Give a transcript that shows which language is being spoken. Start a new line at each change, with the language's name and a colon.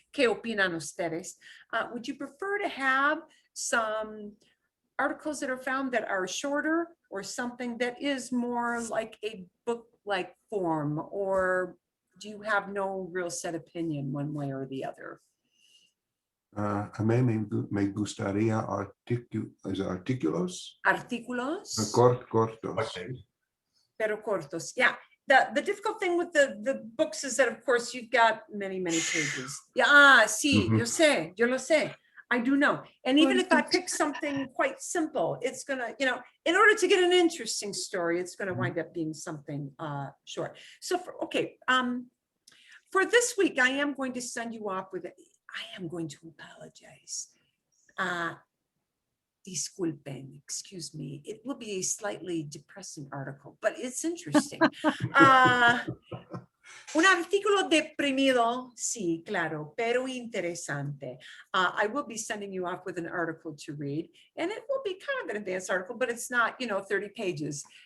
Spanish: ¿Qué opinan ustedes?
English: Would you prefer to have some articles that are found that are shorter, or something that is more like a book-like form, or do you have no real set opinion one way or the other?
Spanish: A mí me gustaría artículos. Artículos? Cortos. Pero cortos. Yeah.
English: The difficult thing with the books is that, of course, you've got many, many pages.
Spanish: Yeah, sí, yo lo sé.
English: I do know. And even if I pick something quite simple, it's gonna, in order to get an interesting story, it's gonna wind up being something short. So, for this week, I am going to send you off with, I am going to apologize.
Spanish: Disculpen,
English: excuse me. It will be a slightly depressing article, but it's interesting.
Spanish: Un artículo deprimido, sí, claro, pero interesante.
English: I will be sending you off with an article to read, and it will be kind of an advanced article, but it's not, 30 pages.